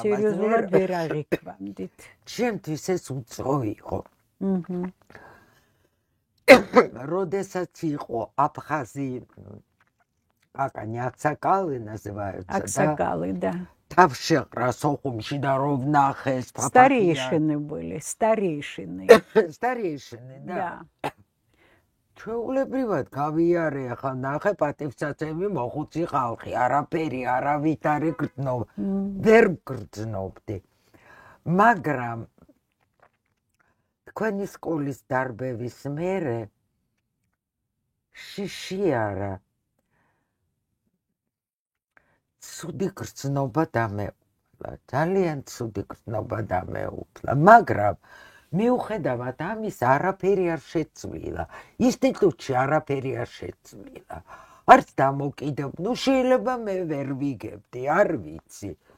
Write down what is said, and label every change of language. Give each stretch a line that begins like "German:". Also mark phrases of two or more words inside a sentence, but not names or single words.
Georgian: სერიოზულად ვერ აღიქვამდით. ჩემთვის ეს უცხო იყო. როდესაც იყო აფხაზი აკანი აკსაკალი называется, აკსაკალი, да. თავშეყრა სოხუმში და რო ვნახეს
Russian: старейшины были, старейшины. старейшины, да.
Georgian: ჩვეულებრივად გავიარე ახლა ნახე პატივსაცემი მოხუცი ხალხი, არაფერი არავით არ იგრძნო, ვერ გრძნობდი. მაგრამ თქვენი სკოლის დარბევის მერე შიშიარა ცუდი გრძნობა დამეუფლა, ძალიან ცუდი გრძნობა დამეუფლა, მაგრამ მიუხედავად ამის არაფერი არ შეცვლილა, ინსტიტუტში არაფერი არ შეცვლილა, არც დამოკიდებ, ნუ შეიძლება მე ვერ ვიგებდი, არ ვიცი.